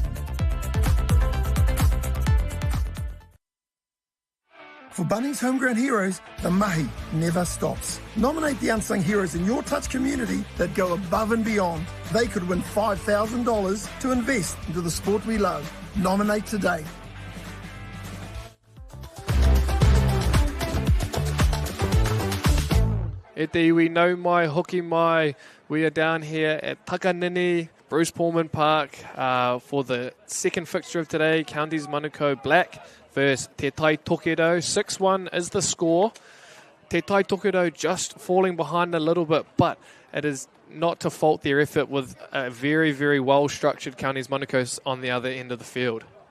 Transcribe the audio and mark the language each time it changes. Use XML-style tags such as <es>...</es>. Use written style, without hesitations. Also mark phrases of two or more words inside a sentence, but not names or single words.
<en>For Bunnings Homegrown Heroes, the mahi never stops. Nominate the unsung heroes in your touch community that go above and beyond. They could win $5,000 to invest into the sport we love. Nominate today.</en> <mi>E te iwi nau mai, hoki mai.</mi> <en>We are down here at Takanini, Bruce Pulman Park for the second fixture of today, Counties Manukau Black versus Te Tai Tokerau. 6-1 is the score. Te Tai Tokerau just falling behind a little bit, but it is not to fault their effort with a very, very well-structured Counties Manukau on the other end of the field.</en>